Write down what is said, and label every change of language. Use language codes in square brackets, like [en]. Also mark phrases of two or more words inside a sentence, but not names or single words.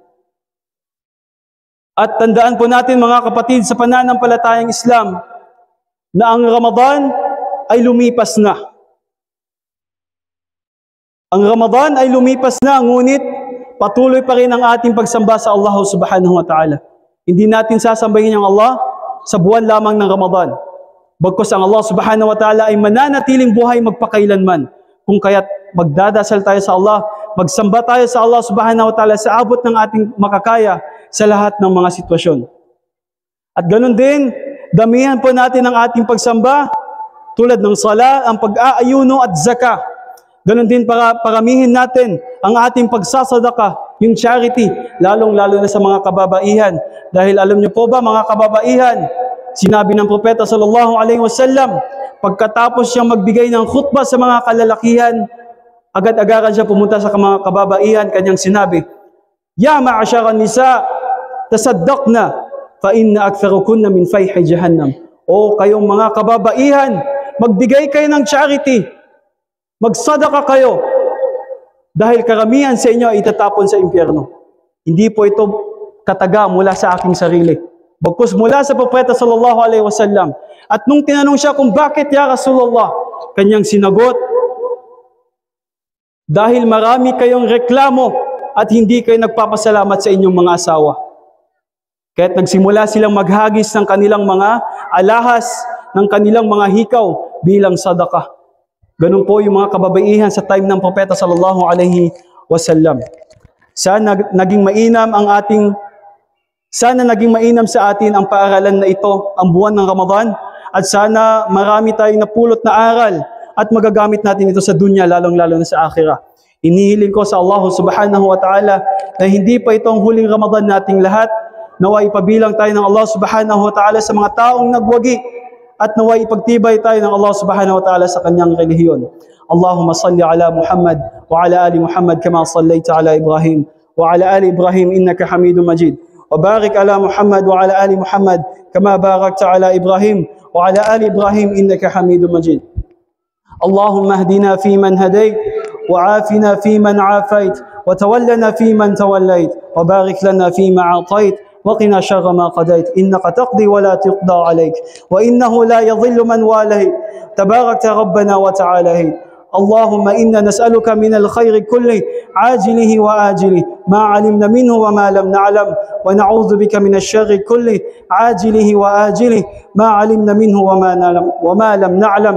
[tl] At tandaan po natin mga kapatid sa pananampalatayang Islam na ang Ramadan ay lumipas na. Ang Ramadan ay lumipas na, ngunit patuloy pa rin ang ating pagsamba sa Allah [ar] سبحانه وتعالى. [tl] Hindi natin sasambahin ang Allah sa buwan lamang ng Ramadan. Bagkus ang Allah [ar] سبحانه وتعالى [tl] ay mananatiling buhay magpakailanman. Kung kaya't magdadasal tayo sa Allah, magsamba tayo sa Allah [ar] سبحانه وتعالى [tl] sa abot ng ating makakaya sa lahat ng mga sitwasyon. At ganun din, damihan po natin ang ating pagsamba tulad ng sala, ang pag-aayuno at zakah. Ganun din paramihin natin ang ating pagsasadaka, yung charity, lalong-lalo na sa mga kababaihan. Dahil alam niyo po ba mga kababaihan, sinabi ng propeta [ar] صلى الله عليه وسلم, [tl] pagkatapos siyang magbigay ng khutbah sa mga kalalakihan, agad-agaran siya pumunta sa mga kababaihan, kanyang sinabi, [ar] "يا معشر النساء تصدقن فإن أكثركن من فيه جهنم." [tl] O kayong mga kababaihan, magbigay kayo ng charity, magsadaka kayo, dahil karamihan sa inyo ay itatapon sa impyerno. Hindi po ito kataga mula sa aking sarili. Bagkus mula sa propeta [ar] صلى الله عليه وسلم. [tl] At nung tinanong siya kung bakit [ar] يا رسول الله, [tl] kanyang sinagot, dahil marami kayong reklamo at hindi kayo nagpapasalamat sa inyong mga asawa. Kaya't nagsimula silang maghagis ng kanilang mga alahas, ng kanilang mga hikaw bilang sadaka. Ganun po yung mga kababaihan sa time ng propeta [ar] صلى الله عليه وسلم. [tl] Sana naging mainam sa atin ang paaralan na ito, ang buwan ng Ramadan, at sana marami tayong napulot na aral at magagamit natin ito sa dunya, lalong-lalo na sa akhirah. Inihiling ko sa Allah [ar] سبحانه وتعالى [tl] na hindi pa itong huling Ramadan nating lahat, naway ipabilang tayo ng Allah [ar] سبحانه وتعالى [tl] sa mga taong nagwagi, at naway ipagtibay tayo ng Allah [ar] سبحانه وتعالى [tl] sa kanyang relihiyon. [ar] اللهم صل على محمد وعلى آل محمد كما صليت على إبراهيم وعلى آل إبراهيم إنك حميد مجيد. وبارك على محمد وعلى آل محمد كما باركت على إبراهيم وعلى آل إبراهيم إنك حميد مجيد. اللهم اهدنا في من هديت وعافنا في من عافيت وتولنا في من توليت وبارك لنا في ما أعطيت وقنا شر ما قضيت إنك تقضي ولا تقضى عليك وإنه لا يضل من واليت تباركت ربنا وتعالى. اللهم إنا نسألك من الخير كله عاجله وآجله ما علمنا منه وما لم نعلم ونعوذ بك من الشر كله عاجله وآجله ما علمنا منه وما لم نعلم.